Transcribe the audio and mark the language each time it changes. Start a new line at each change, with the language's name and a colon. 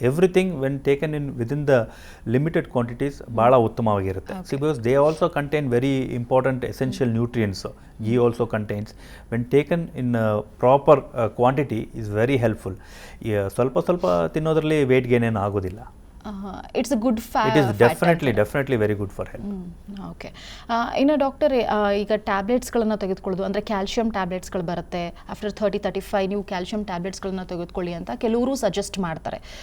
English: everything when taken in within the limited quantities
Kannada: ಭಾಳ ಉತ್ತಮವಾಗಿರುತ್ತೆ.
English: Because they also contain very important essential nutrients. Ghee also contains, when taken in proper quantity, is very helpful.
Kannada: ಸ್ವಲ್ಪ ತಿನ್ನೋದ್ರಲ್ಲಿ weight gain ಏನು ಆಗೋದಿಲ್ಲ.
English: It's a good fat. It is definitely very good for health. Okay.
Kannada: ಇನ್ನು doctor, ಈಗ ಟ್ಯಾಬ್ಲೆಟ್ಸ್ಗಳನ್ನು ತೆಗೆದುಕೊಳ್ಳೋದು, ಅಂದರೆ calcium ಟ್ಯಾಬ್ಲೆಟ್ಸ್ಗಳು ಬರುತ್ತೆ. After 30-35 ನೀವು calcium ಟ್ಯಾಬ್ಲೆಟ್ಸ್ಗಳನ್ನ ತೆಗೆದುಕೊಳ್ಳಿ ಅಂತ ಕೆಲವರು ಸಜೆಸ್ಟ್ ಮಾಡ್ತಾರೆ.